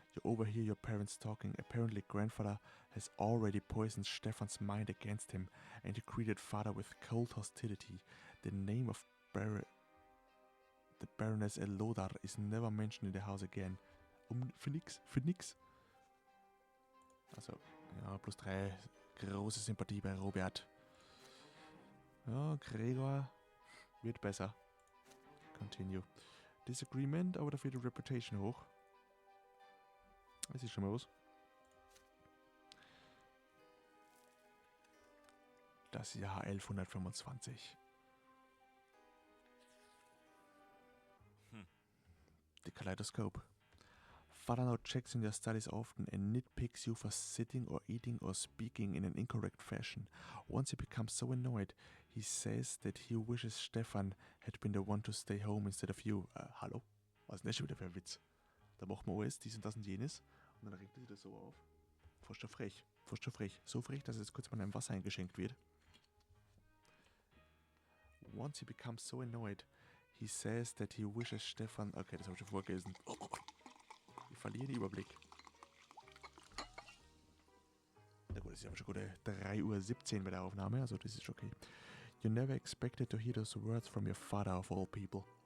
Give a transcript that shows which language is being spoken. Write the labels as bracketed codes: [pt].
[en] You overhear your parents talking. Apparently, grandfather has already poisoned Stefan's mind against him, and he greeted father with cold hostility. The name of the Baroness Elodar is never mentioned in the house again. [de] Für nix. Also, ja, +3. Große Sympathie bei Robert. Ja, Gregor wird besser. [en] Continue. [de] Disagreement, aber dafür die Reputation hoch. Das ist schon mal was. Das Jahr 1125. [en] The Kaleidoscope. Father now checks in your studies often and nitpicks you for sitting or eating or speaking in an incorrect fashion. Once he becomes so annoyed, he says that he wishes Stefan had been the one to stay home instead of you. [de] Hallo? Was ist denn das schon wieder für ein Witz? Da macht man alles, dies und das und jenes und dann regt er sich das so auf. Fast schon frech. So frech, dass jetzt kurz mal ein Wasser eingeschenkt wird. [en] Once he becomes so annoyed, he says that he wishes Stefan... [de] Okay, das habe ich schon vorgelesen. Ich verliere den Überblick. Na gut, das ist aber schon gute 3:17 Uhr bei der Aufnahme, also das ist okay. [en] You never expected to hear those words from your father of all people.